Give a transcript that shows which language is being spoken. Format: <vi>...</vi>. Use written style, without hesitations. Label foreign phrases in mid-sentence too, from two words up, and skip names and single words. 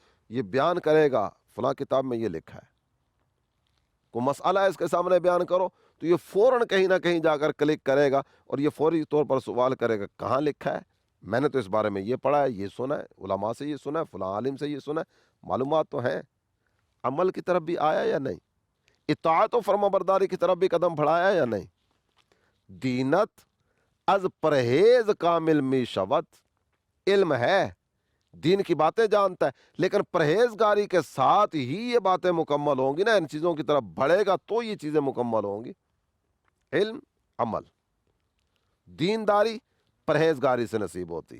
<ur>یہ بیان کرے گا، فلاں کتاب میں یہ لکھا ہے. کوئی مسئلہ ہے اس کے سامنے بیان کرو تو یہ فوراً کہیں نہ کہیں جا کر کلک کرے گا، اور یہ فوری طور پر سوال کرے گا، کہاں لکھا ہے؟ میں نے تو اس بارے میں یہ پڑھا ہے، یہ سنا ہے، علماء سے یہ سنا ہے، فلاں عالم سے یہ سنا ہے. معلومات تو ہیں، عمل کی طرف بھی آیا یا نہیں؟ اطاعت و فرما برداری کی طرف بھی قدم بڑھایا یا نہیں؟</ur> <fa>دینت از پرہیز کامل می شود.</fa> <ur>علم ہے، دین کی باتیں جانتا ہے، لیکن پرہیزگاری کے ساتھ ہی یہ باتیں مکمل ہوں گی نا. ان چیزوں کی طرف بڑھے گا تو یہ چیزیں مکمل ہوں گی. علم، عمل، دینداری پرہیزگاری سے نصیب ہوتی ہے.</ur>